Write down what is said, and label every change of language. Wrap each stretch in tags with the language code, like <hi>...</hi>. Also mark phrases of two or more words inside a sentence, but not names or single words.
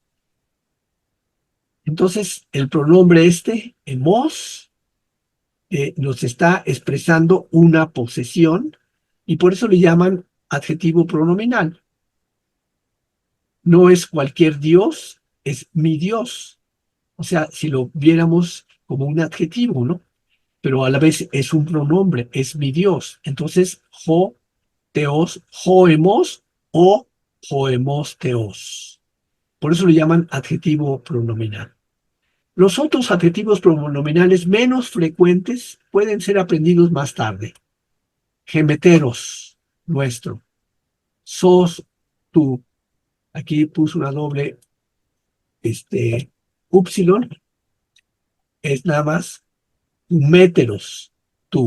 <es>Entonces, el pronombre hemos, nos está expresando una posesión y por eso le llaman adjetivo pronominal. No es cualquier Dios, es mi Dios. O sea, si lo viéramos como un adjetivo, ¿no? Pero a la vez es un pronombre, es mi Dios. Entonces,</es> <el>ὁ θεός, ὁ ἐμός o ὁ ἐμός θεός.</el> <es>Por eso le llaman adjetivo pronominal. Los otros adjetivos pronominales menos frecuentes pueden ser aprendidos más tarde. Gemeteros, nuestro. Sos, tú. Aquí puso una doble upsilon, es nada más méteros, tú.</es>